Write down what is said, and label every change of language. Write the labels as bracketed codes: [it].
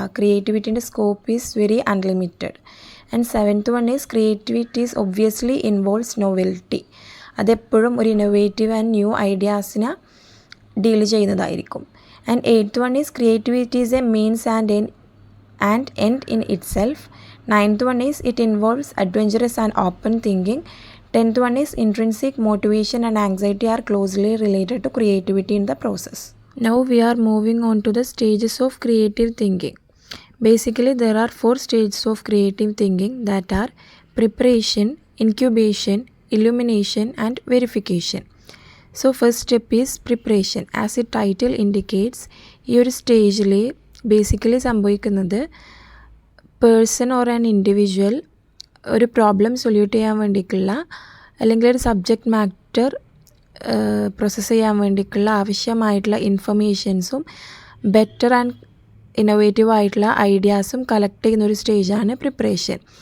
[en] ക്രിയേറ്റിവിറ്റിൻ്റെ scope is very unlimited. And seventh one is creativity is obviously involves novelty. [ml] അതെപ്പോഴും ഒരു innovative and new ഐഡിയാസിനെ deal ചെയ്യുന്നതായിരിക്കും. [en] And eighth one is creativity is a means and end in itself. Ninth one is it involves adventurous and open thinking. 10th one is intrinsic motivation and anxiety are closely related to creativity in the process. Now we are moving on to the stages of creative thinking. Basically there are 4 stages of creative thinking, that are preparation, incubation, illumination and verification. So first step is preparation. As a title indicates, [ml] ഈ ഒരു സ്റ്റേജിൽ basically സംഭവിക്കുന്നത് [en] person or an individual [ml] ഒരു problem solute ചെയ്യാൻ വേണ്ടിയിട്ടുള്ള അല്ലെങ്കിൽ ഒരു subject matter process ചെയ്യാൻ വേണ്ടിയിട്ടുള്ള ആവശ്യമായിട്ടുള്ള ഇൻഫർമേഷൻസും ബെറ്റർ ആൻഡ് ഇന്നോവേറ്റീവ് ആയിട്ടുള്ള ഐഡിയാസും കളക്ട് ചെയ്യുന്ന ഒരു സ്റ്റേജാണ് പ്രിപ്പറേഷൻ.